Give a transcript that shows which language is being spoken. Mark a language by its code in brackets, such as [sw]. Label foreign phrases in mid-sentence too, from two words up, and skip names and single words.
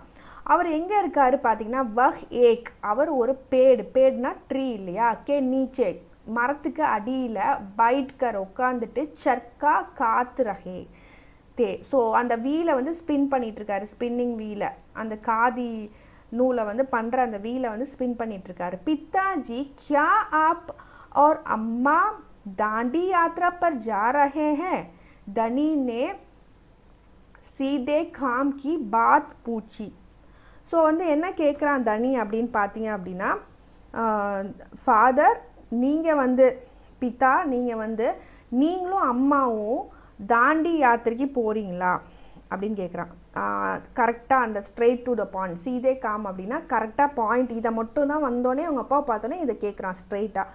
[ta] அவர் எங்கே இருக்கார் பார்த்திங்கன்னா [hi] वह एक, [ta] அவர் ஒரு பேடுனா ட்ரீ இல்லையா, [hi] के नीचे [ta] மரத்துக்கு அடியில் பைட்கர் உட்காந்துட்டு [hi] चरखा कात रहे थे. [ta] ஸோ அந்த வீலை வந்து ஸ்பின் பண்ணிகிட்ருக்காரு, [en] spinning wheel, [ta] அந்த காதி நூலை வந்து பண்ணுற அந்த வீலை வந்து ஸ்பின் பண்ணிகிட்ருக்காரு. [hi] पिताजी क्या आप और अम्मा दांडी यात्रा पर जा रहे हैं? धनी ने सीधे काम की बात पूछी. [ta] ஸோ வந்து என்ன கேட்குறான் தனி அப்படின்னு பார்த்தீங்க அப்படின்னா, ஃபாதர் நீங்கள் வந்து பிதா நீங்கள் வந்து நீங்களும் அம்மாவும் தாண்டி யாத்திரைக்கு போகிறீங்களா அப்படின்னு கேட்குறான். கரெக்டாக அந்த [en] straight to the point, [hi] सीधे काम [ta] அப்படின்னா கரெக்டாக பாயிண்ட், இதை மட்டும் தான் வந்தோடனே அவங்க அப்பாவை பார்த்தோன்னே இதை கேட்குறான் ஸ்ட்ரெயிட்டாக.